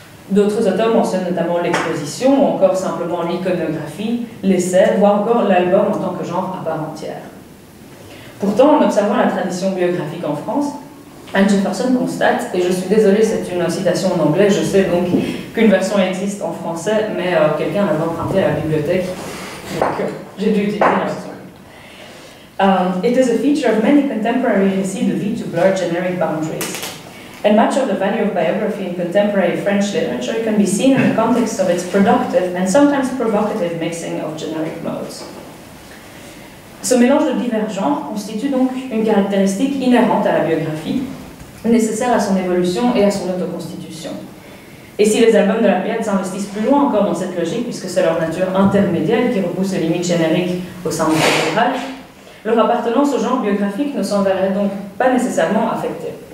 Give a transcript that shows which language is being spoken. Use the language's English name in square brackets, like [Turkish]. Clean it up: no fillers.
[French] D'autres auteurs mentionnent notamment l'exposition ou encore simplement l'iconographie, l'essai, voire encore l'album en tant que genre à part entière. Pourtant, en observant la tradition biographique en France, Anne Jefferson constate, et je suis désolée, c'est une citation en anglais, je sais donc qu'une version existe en français, mais quelqu'un l'avait empruntée à la bibliothèque, donc j'ai dû utiliser la version. [English] It is a feature of many contemporary [French] récits de vie [English] to blur generic boundaries. And much of the value of biography in contemporary French literature can be seen in the context of its productive and sometimes provocative mixing of generic modes. [French] Ce mélange de divers genres constitue donc une caractéristique inhérente à la biographie, nécessaire à son évolution et à son autoconstitution. Et si les albums de la Pléiade s'investissent plus loin encore dans cette logique, puisque c'est leur nature intermédiaire qui repousse les limites génériques au sein de cet ouvrage, leur appartenance au genre biographique ne s'en verrait donc pas nécessairement affectée.